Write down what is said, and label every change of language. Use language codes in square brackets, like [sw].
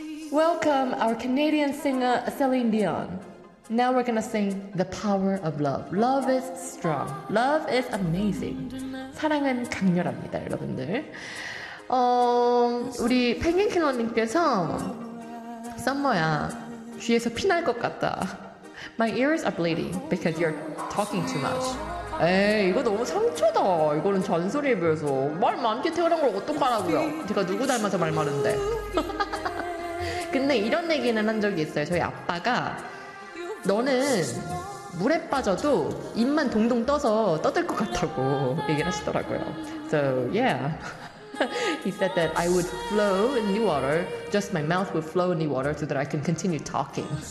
[en] Welcome our Canadian singer Celine Dion. Now we're gonna sing The Power of Love. Love is strong. Love is amazing. [ko] 사랑은 강렬합니다 여러분들. 우리 펭귄킬러님께서 썸머야 귀에서 피 날 것 같다. My ears are bleeding because you're talking too much. 에이 이거 너무 상처다. 이거는 잔소리에 비해서 말 많게 태어난 걸 어떡하라고요. 제가 누구 닮아서 말 많은데. 근데 이런 얘기는 한 적이 있어요. 저희 아빠가 너는 물에 빠져도 입만 동동 떠서 떠들 것 같다고 얘기를 하시더라고요. [en] So yeah. He said that I would flow in the water. Just my mouth would flow in the water so that I can continue talking.